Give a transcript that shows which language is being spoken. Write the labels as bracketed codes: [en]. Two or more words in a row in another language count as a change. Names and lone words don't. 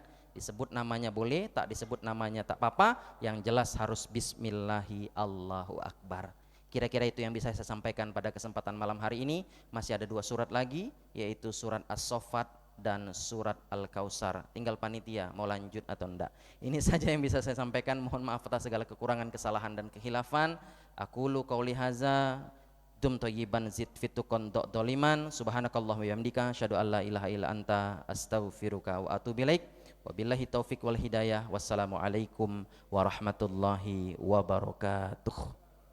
[id] Disebut namanya boleh, tak disebut namanya tak apa-apa, yang jelas harus [ar] بسم الله الله أكبر. [id] Kira-kira itu yang bisa saya sampaikan pada kesempatan malam hari ini. Masih ada 2 surat lagi, yaitu surat As-Saffat dan surat Al-Kausar. Tinggal panitia mau lanjut atau enggak. Ini saja yang bisa saya sampaikan. Mohon maaf atas segala kekurangan, kesalahan dan kehilafan. Aqulu qauli hadza, dum thayyiban zid fitukon doliman. [ar] سبحانك اللهم وبحمدك أشهد أن لا إله إلا أنت أستغفرك وأتوب إليك. وبالله التوفيق والهداية. والسلام عليكم ورحمة الله وبركاته.